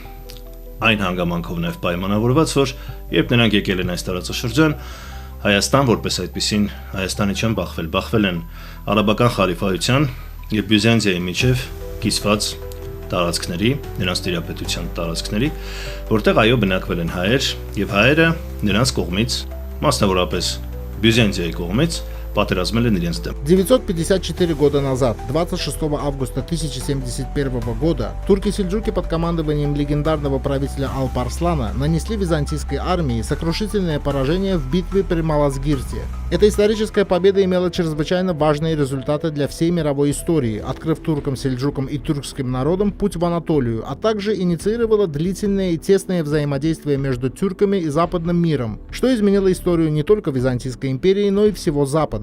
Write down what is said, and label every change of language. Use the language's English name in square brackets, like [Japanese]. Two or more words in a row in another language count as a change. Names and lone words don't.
[Armenian] այն հանգամանքով նաև պայմանավորված, որ երբ նրանք եկել են այս տարածաշրջան, Հայաստան որպես այդպիսին Հայաստանի չեն բախվել են արաբական խալիֆայության եւ Բյուզանդիայի միջև կիսված տարածքների, նրանց տիրապետության տարածքների, որտեղ այո բնակվել են հայեր եւ հայերը նրանց կողմից, մասնավորապես Բյուզանդիայի кողմից պատերազմել են իրենց դեմ. [Russian] 954 года назад, 26 августа 1071 года, турки-сельджуки под командованием легендарного правителя Алп-Арслана нанесли византийской армии сокрушительное поражение в битве при Малазгирте. Эта историческая победа имела чрезвычайно важные результаты для всей мировой истории, открыв туркам, сельджукам и тюркским народам путь в Анатолию, а также инициировала длительное и тесное взаимодействие между тюрками и западным миром, что изменило историю не только Византийской империи, но и всего Запада.